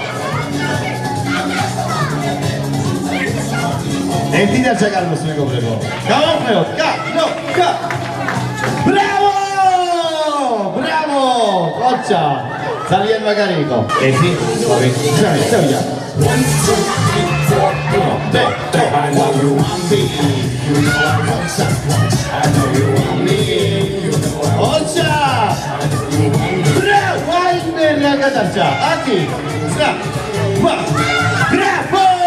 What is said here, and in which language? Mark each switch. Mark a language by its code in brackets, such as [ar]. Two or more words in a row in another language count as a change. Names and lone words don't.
[ka] ერთი დარჩა კარლოს მეგობრებო. გავაყრეოთ, კა. ბრავო! ბრავო! ოჩა! ძალიან მაგარი იყო. 1, 2, 3, წავიდა. 1, 2, 3, 4. [en] I know you want me. You know I want someone. I know you want me. You know I want someone. [it] Bravo! Vai bene ragazza. Ati. Bravo!